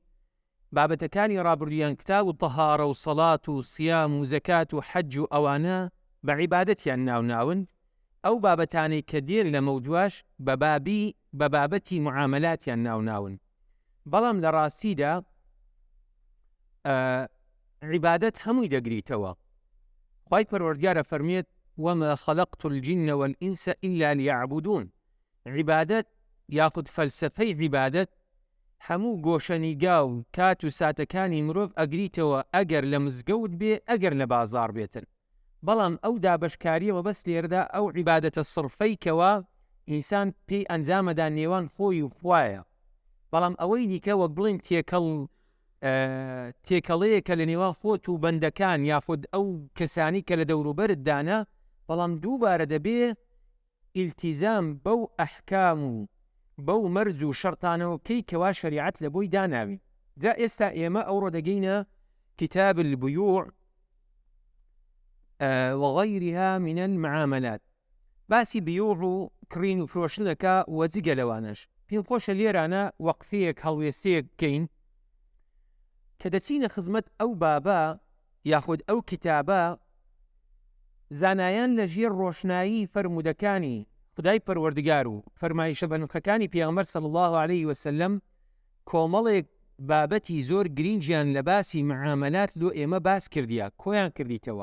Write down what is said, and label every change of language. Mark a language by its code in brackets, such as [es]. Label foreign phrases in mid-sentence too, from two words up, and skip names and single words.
[ckb] بابەتەکانی ڕابردوویان کتاب و تەهارە و سەڵات و سیام و زەکات و حەج و ئەوانە بە عیبادەتیان ناوناون. ئەو بابەتانەی کە دێر لە مەودواش بە بابەتی معاملاتیان ناوناون. بەڵام لە ڕاستیدا عیبادەت هەمووی دەگریتەوە. خوای پەروەردگارە فەرمێت [ar] وما خلقت الجن والإنس إلا ليعبدون. [ckb] عیبادەت یاخود فەلسەفەی عیبادەت هەموو گۆشەنیگا و کات و ساتەکانی مرۆڤ ئەگریتەوە، ئەگەر لە مزگەوت بێ، ئەگەر لە بازار بێتن. بەڵام ئەو دابەشکاریەوە بەس لێردا ئەو عیبادەتە سڕفەی کەوا ئینسان پێی ئەنجامەدا نێوان خۆی و خوایە. بەڵام ئەوەی دیکە وەک بڵین تێکەڵەیەکە لە نێوان خۆت و بەندەکان یاخود ئەو کەسانی کە لە دەوروبەرت دانا، بەڵام دووبارە دەبێ ئیلتیزام بەو ئەحکام و بەو مەرج و شەرتانەوەکەی کەوا شەریعەت لە بۆی داناوی. جا ئێستا ئێمە ئەوڕۆ دەگەینە [ar] کتاب البيوع وغيرها من المعاملات. [ckb] باسی بیوع و کڕین و فرۆشتن دەکا و جگە لەوانەش. پێم خۆشە لێرانە وەقفەیەک هەڵوێستەیەک بکەین کە دەچینە خزمەت ئەو بابە یاخود ئەو کتابە زانایان لە ژێر ڕۆشنایی فەرمودەکانی خدای پەروەردگار و فەرمایشە بەنرخەکانی پێغەمبەر [ar] صلی الله عليه وسلم [ckb] کۆمەڵێک بابەتی زۆر گرینگیان لە باسی معاملات لۆ ئێمە باس کردیە، کۆیان کردیتەوە.